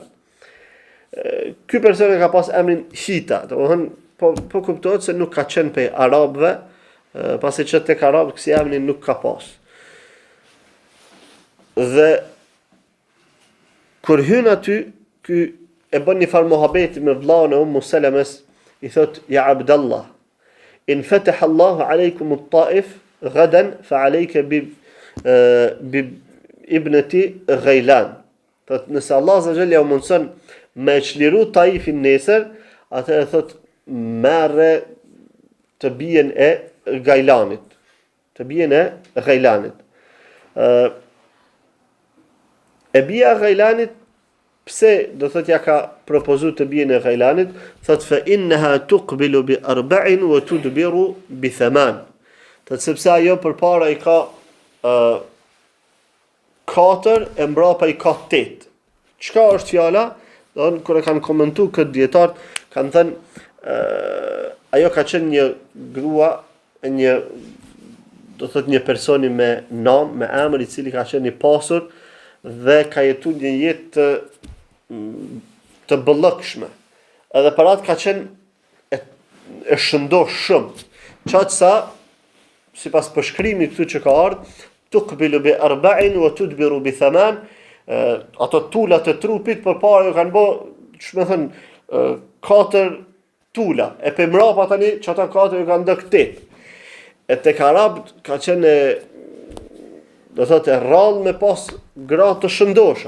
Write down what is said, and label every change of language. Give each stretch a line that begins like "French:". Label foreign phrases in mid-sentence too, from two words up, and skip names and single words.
Albanian: Ky person e ka pas emrin Hita, domethënë po kuptohet se nuk ka qenë prej arabëve, pasi që tek arabët kësi emrin nuk ka pas. Dhe kur hyn aty, ky e bën një farë mohabeti me vllaun e Salames, i thot:
Arabic: "يا عبد الله إن فتح الله عليكم الطائف غدا فعليك بابنة غيلان."
Albanian: Thot, nëse
Arabic: الله عز وجل
Albanian: u mundson me çliru Taifin nesër, atëherë thot merre të bien e Gailanit. Të bien e Gailanit. E bia e Gailanit, pse do thot ja ka propozu të bien e Gailanit, thot
Arabic: فإنها تقبل بـ4 وتدبر بـ8.
Albanian: Thot sepse ajo përpara i ka 4 e mbrapa i ka 8. Çka është fjala? Don kur e kanë komentuar këtë dietar, kanë thënë ajo ka qenë një grua, një do thot një personi me nam, me emër, i cili ka qenë i pasur dhe ka jetuar një jetë të bëllëkshme. Edhe për atë ka qenë e shëndosh shumë. Qatë sa, si pas përshkrimi këtu që ka ardhë,
Arabic: تقبل بـ4 وتدبر بـ8,
Albanian: ato tulat e trupit për para ju kanë bo, që me thënë, 4 tula, e për mrapa tani që ata 4 ju kanë dë 8. E tek arabët ka qenë, do thotë, rrallë me pas gratë të shëndosha.